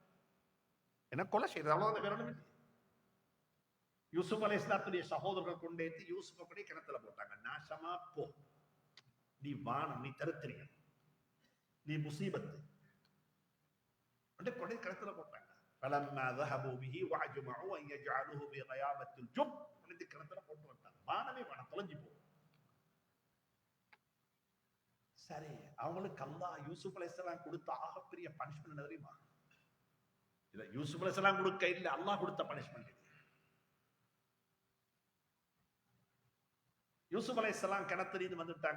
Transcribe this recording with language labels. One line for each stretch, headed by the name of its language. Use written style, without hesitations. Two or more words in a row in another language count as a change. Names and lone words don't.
Tamil: என்ன கொலை செய்யறது, அவ்வளவுதான், வேற ஒண்ணும் இல்லை. யூசுப் அலைஹிஸ்ஸலாத்துடைய சகோதரர்கள் கொண்டேத்தி யூசுப் அப்படியே கிணத்துல போட்டாங்க. நாசமா போ, நீ வானம், நீ தருத்திரியம், நீ முசீபத்து, கொடை கிணத்துல போட்டாங்க.
Arabic: فلما ذهبوا به واجمعوا ان يجعلوه في غيابه الجب,
Tamil: கிணத்துல போட்டு வந்தாங்க. வானமே வானம் தொலைஞ்சு போ. சரி, அவங்களுக்கு அல்லாஹ் யூசுப் அலைஹிஸ்ஸலாம் கொடுத்த ஆகப்பெரிய பனிஷ்மெண்ட் என்ன தெரியுமா? இத யூசுப் அலைஹிஸ்ஸலாம் கொடுக்க இல்ல, அல்லாஹ் கொடுத்த பனிஷ்மெண்ட். யூசுப் அலைஹிஸ்ஸலாம் கிணத்துல வந்துட்டாங்க.